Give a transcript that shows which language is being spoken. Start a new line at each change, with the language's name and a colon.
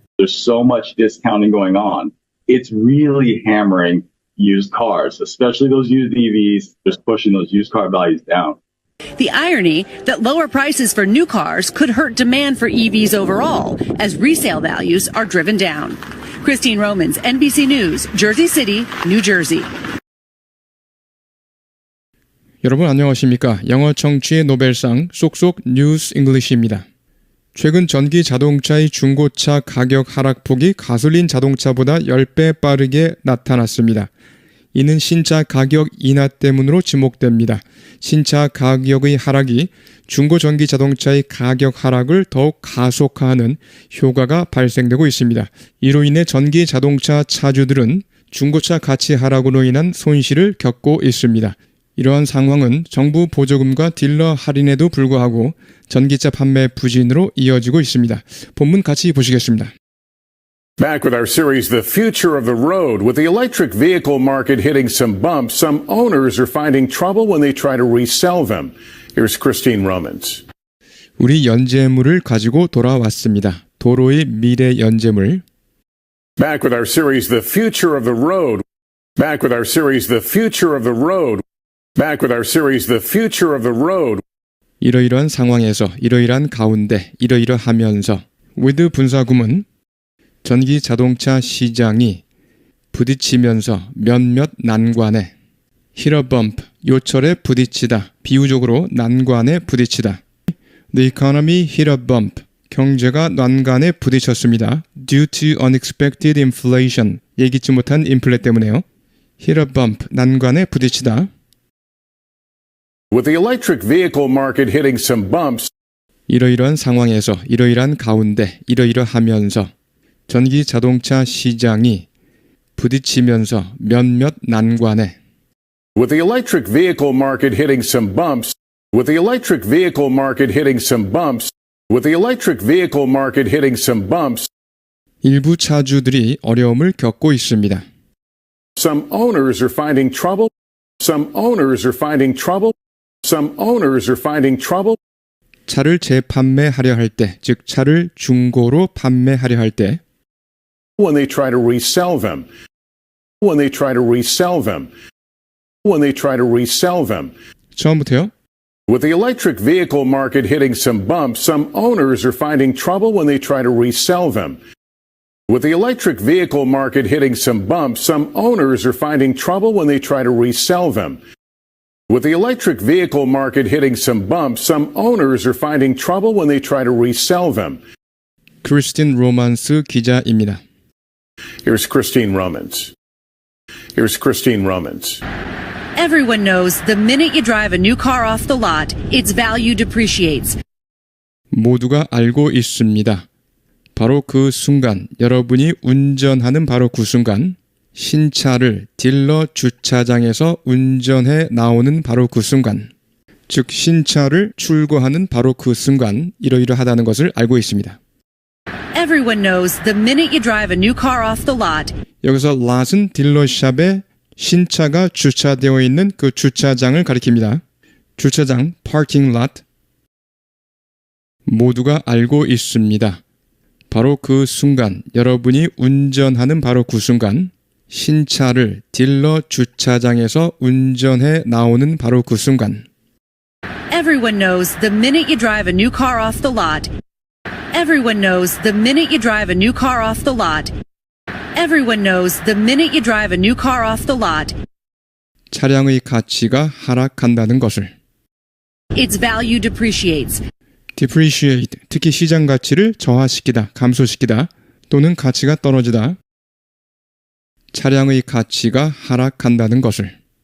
English: There's so much discounting going on. It's really hammering used cars, especially those used EVs, just pushing those used car values down. The irony that lower prices for new cars could hurt demand for EVs overall as resale values are driven down. Christine Romans, NBC News, Jersey City, New Jersey.
Korean: 여러분 안녕하십니까? 영어 청취의 노벨상 쏙쏙 뉴스 잉글리시입니다. 최근 전기 자동차의 중고차 가격 하락폭이 가솔린 자동차보다 10배 빠르게 나타났습니다. 이는 신차 가격 인하 때문으로 지목됩니다. 신차 가격의 하락이 중고 전기 자동차의 가격 하락을 더욱 가속화하는 효과가 발생되고 있습니다. 이로 인해 전기 자동차 차주들은 중고차 가치 하락으로 인한 손실을 겪고 있습니다. 이러한 상황은 정부 보조금과 딜러 할인에도 불구하고 전기차 판매 부진으로 이어지고 있습니다. 본문 같이 보시겠습니다.
English: Back with our series, The Future of the Road. With the electric vehicle market hitting some bumps, some owners are finding trouble when they try to resell them. Here's Christine Romans.
Korean: 우리 연재물을 가지고 돌아왔습니다. 도로의 미래 연재물.
English: Back with our series, The Future of the Road. Back with our series, The Future of the Road. Back with our series, The Future of the Road.
Korean: 이러이러한 상황에서, 이러이러한 가운데, 이러이러하면서 with 분사구문 전기 자동차 시장이 부딪히면서 몇몇 난관에
English: hit a bump,
Korean: 요철에 부딪히다, 비유적으로 난관에 부딪히다.
English: The economy hit a bump,
Korean: 경제가 난관에 부딪혔습니다.
English: Due to unexpected inflation,
Korean: 예기치 못한 인플레 때문에요.
English: hit a bump,
Korean: 난관에 부딪히다.
English: With the electric vehicle market hitting some bumps,
Korean: 이러이러한 상황에서, 이러이러한 가운데, 이러이러하면서 전기 자동차 시장이 부딪히면서 몇몇 난관에
English: with the electric vehicle market hitting some bumps, with the electric vehicle market hitting some bumps, with the electric vehicle market hitting some bumps,
Korean: 일부 차주들이 어려움을 겪고 있습니다.
English: some owners are finding trouble, some owners are finding trouble, some owners are finding trouble,
Korean: 차를 재판매하려 할 때, 즉 차를 중고로 판매하려 할 때
English: when they try to resell them, when they try to resell them, when they try to resell them.
Korean: 처음부터요.
English: With the electric vehicle market hitting some bumps, some owners are finding trouble when they try to resell them. With the electric vehicle market hitting some bumps, some owners are finding trouble when they try to resell them. With the electric vehicle market hitting some bumps, some owners are finding trouble when they try to resell them.
Korean: 크리스틴 로만스 기자입니다.
English: Here's Christine Romans. Here's Christine Romans. Everyone knows the minute you drive a new car off the lot, its value depreciates.
Korean: 모두가 알고 있습니다. 바로 그 순간, 여러분이 운전하는 바로 그 순간, 신차를 딜러 주차장에서 운전해 나오는 바로 그 순간, 즉 신차를 출고하는 바로 그 순간 이러이러하다는 것을 알고 있습니다.
English: Everyone knows the minute you drive a new car off the lot,
Korean: 여기서 lot은 딜러샵에 신차가 주차되어 있는 그 주차장을 가리킵니다. 주차장,
English: parking lot.
Korean: 모두가 알고 있습니다. 바로 그 순간, 여러분이 운전하는 바로 그 순간, 신차를 딜러 주차장에서 운전해 나오는 바로 그 순간.
English: everyone knows the minute you drive a new car off the lot. Everyone knows the minute you drive a new car off the lot. Everyone knows the minute you drive a new car off the lot.
Korean: 차량의 가치가 하락한다는 것을.
English: Its value depreciates.
Korean: depreciate, 특히 시장 가치를 저하시키다, 감소시키다, 또는 가치가 떨어지다. 차량의 가치가 하락한다는 것을.